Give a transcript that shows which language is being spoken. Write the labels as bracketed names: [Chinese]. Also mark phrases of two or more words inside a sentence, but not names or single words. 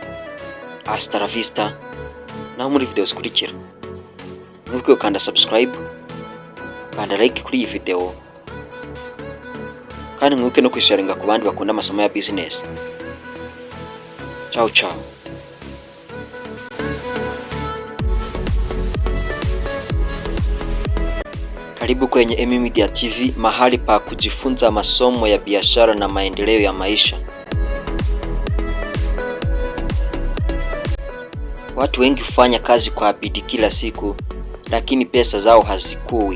[Spanish] Hasta la vista. [Kinyarwanda] Naho muri video zikurikira, mwibuke gukanda subscribe, kanda like kuri iyi video, kandi mwibuke no kwisharinga ku bandi bakunda amasomo ya business. [Italian] Ciao ciao. [Swahili] Karibu kwenye Media TV, mahali pa kujifunza masomo ya biashara na maendeleo ya maisha. Watu wengi hufanya kazi kwa bidii kila siku, lakini pesa zao hazikui.